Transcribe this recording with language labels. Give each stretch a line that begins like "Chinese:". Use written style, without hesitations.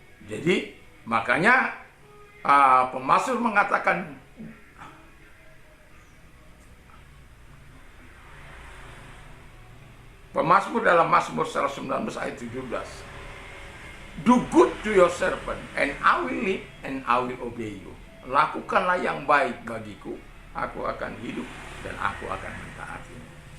Indonesian: Jadi, makanya pemazmur mengatakan, pemazmur dalam Mazmur 119 ayat 17.
English: Do good to your servant, and I will live and I will obey you.
Indonesian: Lakukanlah yang baik bagiku, aku akan hidup dan aku akan mentaatimu.